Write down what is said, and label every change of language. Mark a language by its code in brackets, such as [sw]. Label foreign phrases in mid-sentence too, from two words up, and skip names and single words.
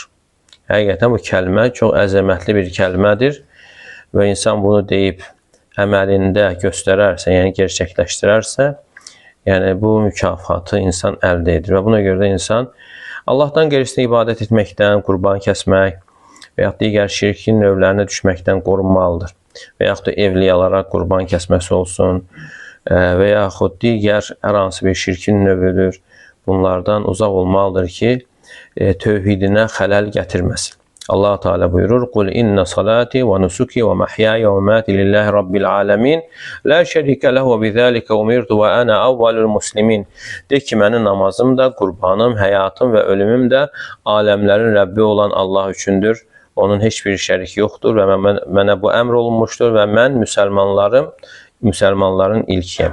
[az] Həqiqətən bu kəlmə çox əzəmətli bir kəlmədir və insan bunu deyib əməlində göstərərsə, yəni gerçəkləşdirərsə, yəni bu mükafatı insan əldə edir və buna görə də insan Allahdan qeyrisinə ibadət etməkdən, qurban kəsmək və yaxud digər şirkin növlərinə düşməkdən qorunmalıdır. Və yaxud da evliyalara qurban kəsməsi olsun və yaxud digər hər hansı bir şirkin növüdür. Bunlardan uzaq olmalıdır ki, tövhidinə xələl gətirməsin. Allah Teala buyurur: [ar] "قل إن صلاتي ونسكي ومحياي ومماتي لله رب العالمين, لا شريك له وبذلك أمرت وأنا أول المسلمين." [az] De ki, mənim namazım da, qurbanım, həyatım və ölümüm də aləmlərin Rəbbi olan Allah üçündür. Onun heç bir şərik yoxdur və mənə bu əmr olunmuşdur və mən müsəlmanların ilkiyəm.